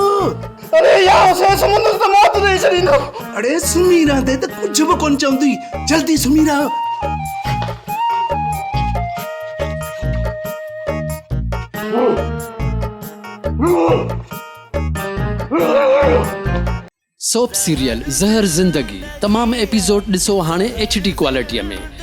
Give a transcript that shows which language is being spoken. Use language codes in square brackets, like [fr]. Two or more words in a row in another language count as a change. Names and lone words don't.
[hi] अरे यार उसे समुंदर से मौत नहीं छड़ींदो। [sd] अरे सुम्ही रहंदे त कुझु बि कोन चवंदी, जल्दी सुम्ही रहो। [en] soap serial [sd] ज़हर ज़िंदगी तमाम एपिसोड ॾिसो हाणे HD क्वालिटीअ में।